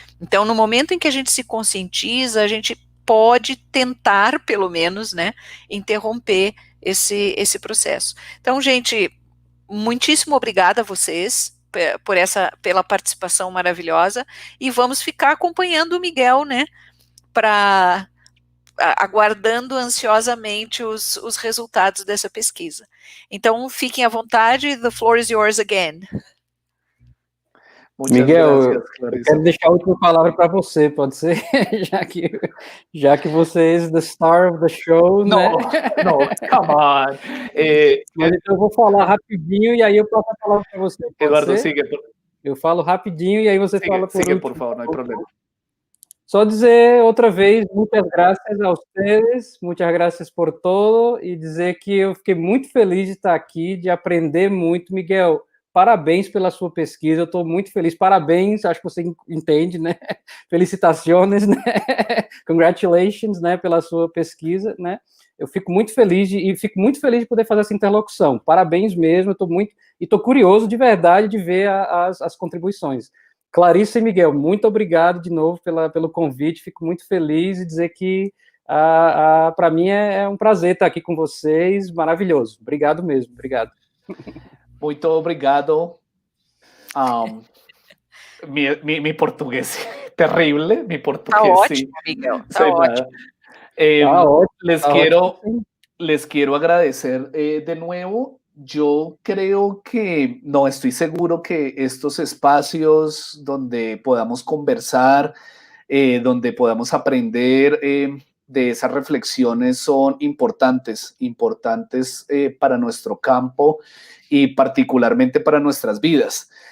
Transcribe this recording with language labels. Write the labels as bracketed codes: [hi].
[pt] Então, no momento em que a gente se conscientiza, a gente pode tentar, pelo menos, né, interromper esse processo. Então, gente, muitíssimo obrigada a vocês pela participação maravilhosa, e vamos ficar acompanhando o Miguel, né, aguardando ansiosamente os resultados dessa pesquisa. Então, fiquem à vontade, [en] the floor is yours again. [pt] Miguel, eu quero deixar a última palavra para você, pode ser? já que você é [en] the star of the show, né? No, come on. [pt] Mas então eu vou falar rapidinho e aí eu passo a palavra para você. [es] Eduardo, sigue. [pt] Eu falo rapidinho e aí você fala por [es] sigue, [pt] último. [es] por favor, não hay problema. [pt] Só dizer outra vez, muitas graças a vocês, muitas graças por todo, e dizer que eu fiquei muito feliz de estar aqui, de aprender muito. Miguel, parabéns pela sua pesquisa, eu estou muito feliz, parabéns, acho que você entende, né? Felicitações, né? Congratulations, né, pela sua pesquisa, né? Eu fico muito feliz e fico muito feliz de poder fazer essa interlocução. Parabéns mesmo, eu estou curioso de verdade de ver as contribuições. Clarissa e Miguel, muito obrigado de novo pelo convite, fico muito feliz e dizer que para mim é um prazer estar aqui com vocês, maravilhoso. Obrigado mesmo, obrigado. Muito obrigado. [es] Mi portugués terrible, mi portugués. [pt] Tá ótimo, Miguel, tá ótimo. [es] Les quiero agradecer de nuevo. Yo creo que no estoy seguro que estos espacios donde podamos conversar, donde podamos aprender de esas reflexiones son importantes para nuestro campo y particularmente para nuestras vidas.